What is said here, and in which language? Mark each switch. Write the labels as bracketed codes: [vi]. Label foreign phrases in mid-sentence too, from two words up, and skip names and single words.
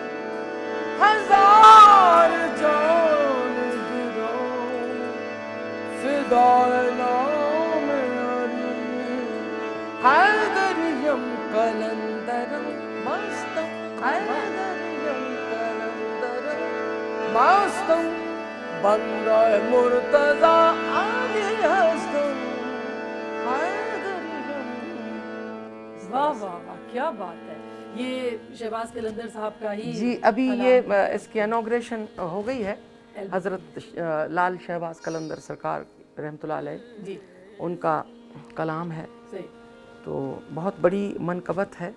[fa] ہزار جان گران فدای نام علی، حیدریم کلندرم مستم، حیدریم کلندرم مستم، بندہ مرتضی علی ہستم، حیدریم۔ [ur] واہ واہ واہ، کیا بات ہے! یہ شہباز قلندر صاحب کا ہی جی ابھی یہ اس کی انوگریشن ہو گئی ہے، حضرت لال شہباز قلندر سرکار [ar] رحمۃ اللہ علیہ [ur] جی ان کا کلام ہے، صحیح تو بہت بڑی منقبت ہے